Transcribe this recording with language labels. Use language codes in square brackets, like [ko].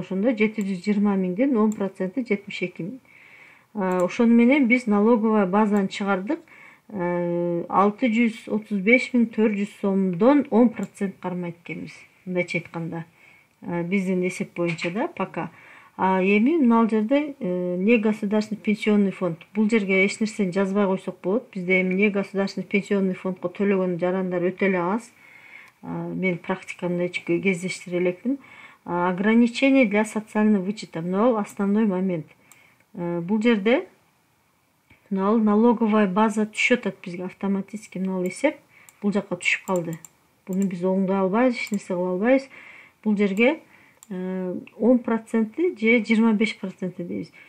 [ky] Ошондо 720 миңдин 10% 72 миң. Ошону менен биз налоговая базаны чыгардык. 635.400 сомдон 10% кармайт экенбиз. Мындайча айтканда, биздин эсеп боюнча да пока. [ru] Эми мына жерде не государственный пенсионный фонд. [ky] Бул жерге эч нерсени жазбай койсок болот. Бизде эми не государственный пенсионный фондко төлөгөн жарандар өтө эле аз. Мен практикамда кездештире элекмин. [ru] Ограничение для социального вычета. [ky] Мына основной момент. Бул жерде налоговая база түшүп атат бизге автоматически, эсеп бул жака түшүп калды. Буну биз оңдой албайбыз, эч нерсе кыла албайбыз. Бул жерге 10% же 25% дейбиз.